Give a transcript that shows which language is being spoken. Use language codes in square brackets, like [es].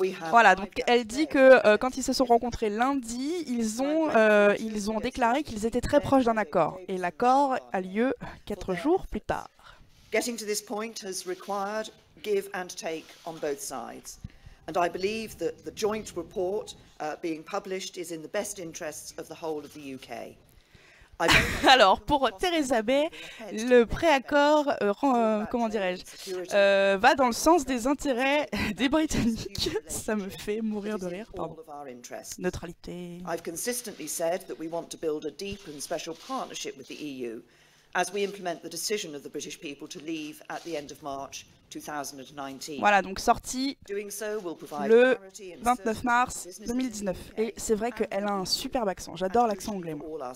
[fr] Voilà, donc elle dit que quand ils se sont rencontrés lundi, ils ont déclaré qu'ils étaient très proches d'un accord. Et l'accord a lieu 4 jours plus tard. [en] Getting to this point has required give and take on both sides. And I believe that the joint report being published is in the best interests of the whole of the UK. [fr] Alors, pour Theresa May, le préaccord, comment dirais-je, va dans le sens des intérêts des Britanniques. Ça me fait mourir de rire, pardon. Neutralité. [en] I've consistently said that we want to build a deep and special partnership with the EU as we implement the decision of the British people to leave at the end of March 2019. [fr] Voilà, donc sortie le 29 mars 2019. Et c'est vrai qu'elle a un superbe accent. J'adore l'accent anglais, moi.